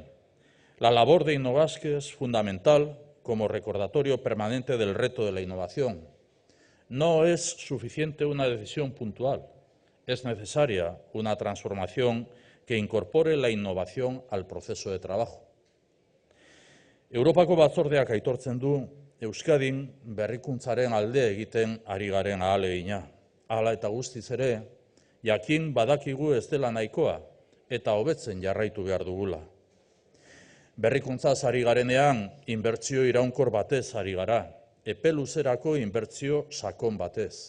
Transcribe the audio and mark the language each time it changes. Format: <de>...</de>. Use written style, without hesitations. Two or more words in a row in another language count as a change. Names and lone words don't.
<es>La labor de Innobasque es fundamental como recordatorio permanente del reto de la innovación. No es suficiente una decisión puntual, es necesaria una transformación que incorpore la innovación al proceso de trabajo.</es> <eu>Europako Batzordeak aitortzen du Euskadin berrikuntzaren alde egiten ari garen ahalegina. Hala eta guztiz ere, jakin badakigu ez dela nahikoa eta hobetzen jarraitu behar dugula. Berrikuntzaz ari garenean, inbertsio iraunkor batez ari gara, epe luzerako inbertsio sakon batez.</eu>